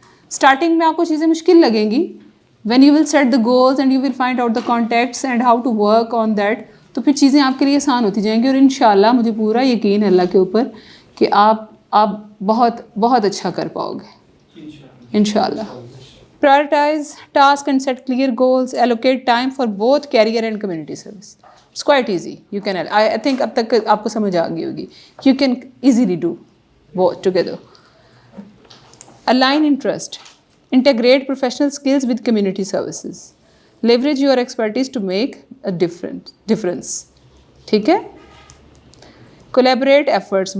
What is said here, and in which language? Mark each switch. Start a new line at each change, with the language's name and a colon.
Urdu: Starting میں آپ کو چیزیں مشکل لگیں گی.
English: when you will set the goals and you will find out the contacts and how to work on that,
Urdu: تو پھر چیزیں آپ کے لیے آسان ہوتی جائیں گی. اور انشاءاللہ مجھے پورا یقین ہے اللہ کے اوپر کہ آپ بہت بہت اچھا کر پاؤ گے انشاءاللہ.
English: Prioritize task and set clear goals. Allocate time for both career and community service. It's quite easy. You can. I think
Urdu: اب تک آپ کو سمجھ آ گئی ہوگی.
English: You can easily do both together. Align interest. Integrate professional skills with community services. Leverage your expertise to make a difference.
Urdu: ٹھیک ہے.
English: Collaborate efforts.